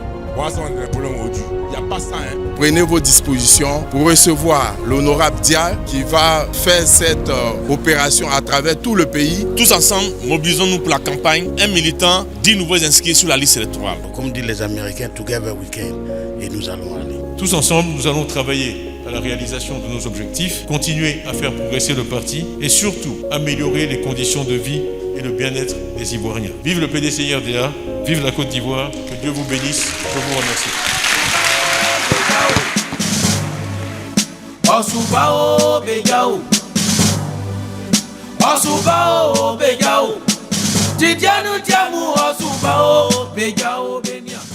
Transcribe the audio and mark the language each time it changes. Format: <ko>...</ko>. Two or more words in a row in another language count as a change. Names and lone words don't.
<fr>Voilà, ça, on a des problèmes aujourd'hui. Il n'y a pas ça, Prenez vos dispositions pour recevoir l'honorable Dia qui va faire cette opération à travers tout le pays. Tous ensemble, mobilisons-nous pour la campagne. Un militant, 10 nouveaux inscrits sur la liste électorale. Comme disent les Américains,</fr> <en>together we can.</en> <fr>Et nous allons aller. Tous ensemble, nous allons travailler à la réalisation de nos objectifs, continuer à faire progresser le parti et surtout améliorer les conditions de vie et le bien-être des Ivoiriens. Vive le PDCI RDA, vive la Côte d'Ivoire, que Dieu vous bénisse, je vous remercie. Osubao Bejao. Osubao Bejao. Tidianu Tiamu Osubao Bejao Benia.</fr>